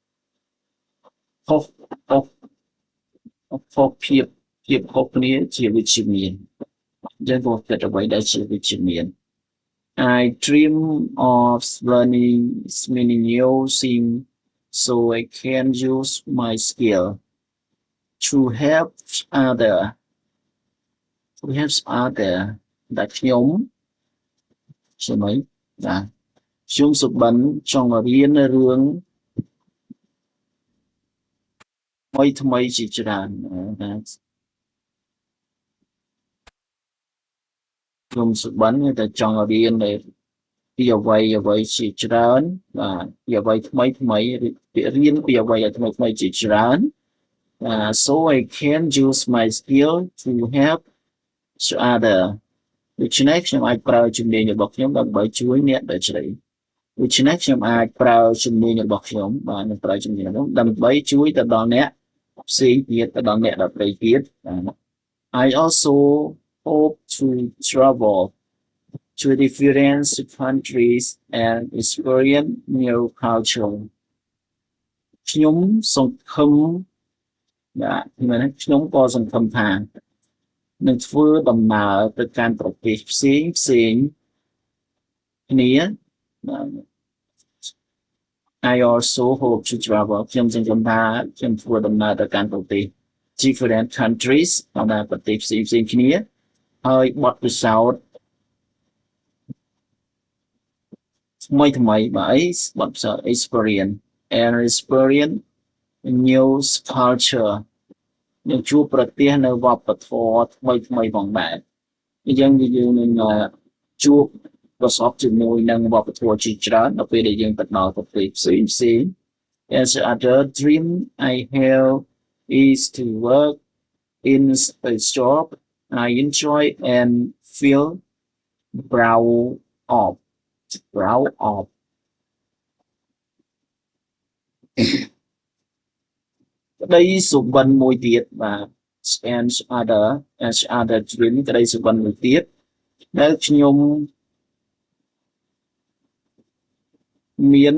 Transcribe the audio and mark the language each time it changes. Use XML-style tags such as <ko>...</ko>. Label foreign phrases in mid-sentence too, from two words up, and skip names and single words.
<km>ខុសភាពខុសគ្នាជាវិជ្ជមានអញ្ចឹងគាត់គិតអ្វីដែលជាវិជ្ជមាន</km> <en>I dream of learning many new things so I can use my skill to help other</en> <km>ដែលខ្ញុំជាមិនបាទខ្ញុំសុបិនចង់រៀនរឿងថ្មីជាច្រើនខ្ញុំសុបិនតែចង់រៀនពីអ្វីជាច្រើន បាទពីអ្វីថ្មីរៀនពីអ្វីថ្មីជាច្រើន</km> <en>so I can use my skill to help other</en> <km>ដូច្នេះខ្ញុំ អាចប្រើជំនាញរបស់ខ្ញុំដើម្បីជួយអ្នកដទៃដូច្នេះខ្ញុំអាចប្រើជំ នាញរបស់ខ្ញុំបាទនឹងប្រើជំនាញនោះដើម្បីជួយទៅដល់អ្នកផ្សេងទៀតទៅដល់អ្នកដទៃទៀត</km> <en>I also hope to travel to different countries and experience new culture</en> <km>ខ្ញុំសង្ឃឹមបាទខ្ញុំក៏សង្ឃឹមថានឹងធ្វើដំណើរទៅកាន់ប្រទេសផ្សេងគ្នា</km> <en>I also hope to travel</en> <km>ខ្ញុំសង្ឃឹមថាខ្ញុំធ្វើដំណើរទៅកាន់ប្រទេស</km> <en>different countries</en> <km>ដល់ប្រទេសផ្សេងគ្នាហើយបទពិសោធន៍ ថ្មីបាទបទពិសោធន៍</km> <en>experience new culture</en> <km>នឹងជួបប្រទះនៅវប្បធ ម៌ថ្មីផងដែរអញ្ចឹងយើងនឹងជួបប្រសពជាមួយនឹងវប្បធម៌ជាច្រើនដល់ពេលដែលយើងទៅដល់ប្រទេសផ្សេង</km> <en>As other dream I have is to work in a job I enjoy and feel proud of</en> <km>ក្តីសុបិនមួយទៀតបាទ</km> <en>as other dream</en> <km>ក្តីសុបិនមួយទៀតដែលខ្ញុំមាន</km>